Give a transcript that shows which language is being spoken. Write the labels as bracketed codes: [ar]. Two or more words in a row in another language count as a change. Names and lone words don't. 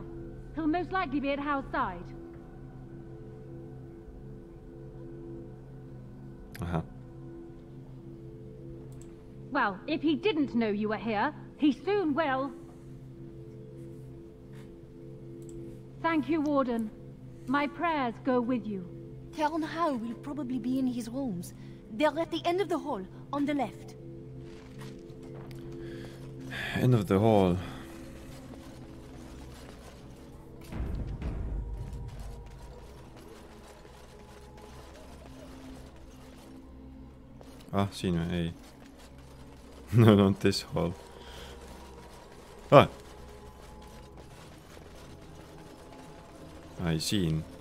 [en] He'll most likely be at Howe's side. Well, if he didn't know you were here, he soon will. Thank you, Warden. My prayers go with you. Count Howe will probably be in his rooms. They're at the end of the hall, on the left. End of the hall. [et] Siin või? Ei. [en] No, not this hall. Ai, [et] siin.